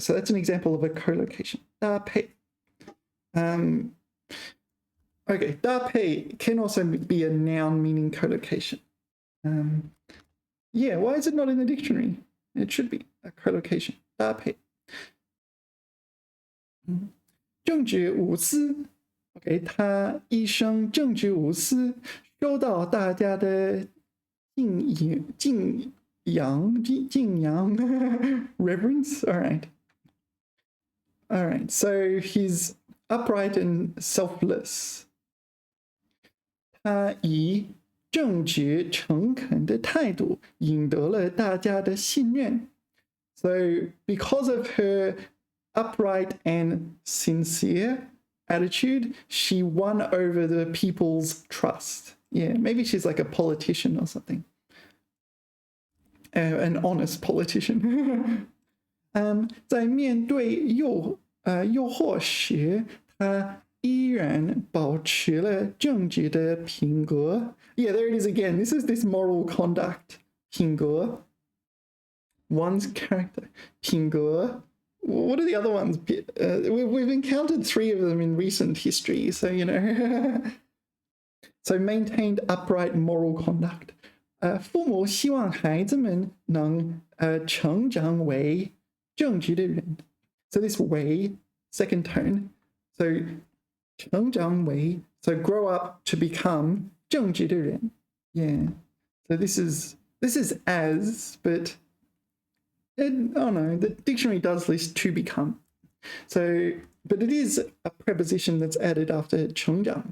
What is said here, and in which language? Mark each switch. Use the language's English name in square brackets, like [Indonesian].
[English] So that's an example of a collocation. [Chinese] 搭配. [English] Okay, 搭配 can also be a noun meaning collocation. Yeah, why is it not in the dictionary? It should be a collocation. [Chinese] 搭配. 正直无私. Okay, 他一生正直无私，受到大家的敬仰 reverence. [English] All right. So he's upright and selfless. [Chinese] 他以正直诚恳的态度赢得了大家的信任. [English] So because of her upright and sincere attitude, she won over the people's trust. Yeah, maybe she's like a politician or something. An honest politician. [Chinese] 在面对诱惑时，他依然保持了正直的品格. [English] Yeah, there it is again. This is this moral conduct. 品格.One's character. 品格.What are the other ones? We've encountered 3 of them in recent history, so you know. So maintained upright moral conduct. [Chinese] 父母希望孩子们能成长为正直的人. [English] So this [Chinese] 为 [English] second tone. So 成长为, so grow up to become 正直的人. Yeah. So this is as, but oh no, the dictionary does list to become. So, but it is a preposition that's added after 成长.